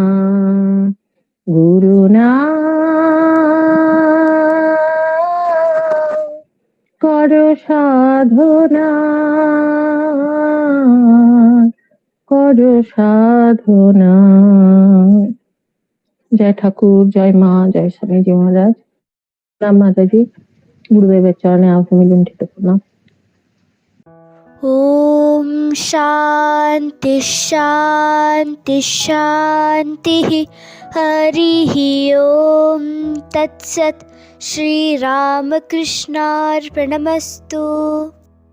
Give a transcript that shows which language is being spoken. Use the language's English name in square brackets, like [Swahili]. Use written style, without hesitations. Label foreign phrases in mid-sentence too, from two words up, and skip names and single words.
[Bangla] গুরু নাম করো সাধনা, করো সাধনা। জয় ঠাকুর, জয় মা, জয় স্বামীজি মহারাজ। রাম মাতাজি। গুরুদেবের চরণে আভূমি লুণ্ঠিত প্রণাম। [Sanskrit] ॐ शान्ति शान्ति शान्तिः। हरिः ॐ तत्सत्। श्रीरामकृष्णार्पणमस्तु।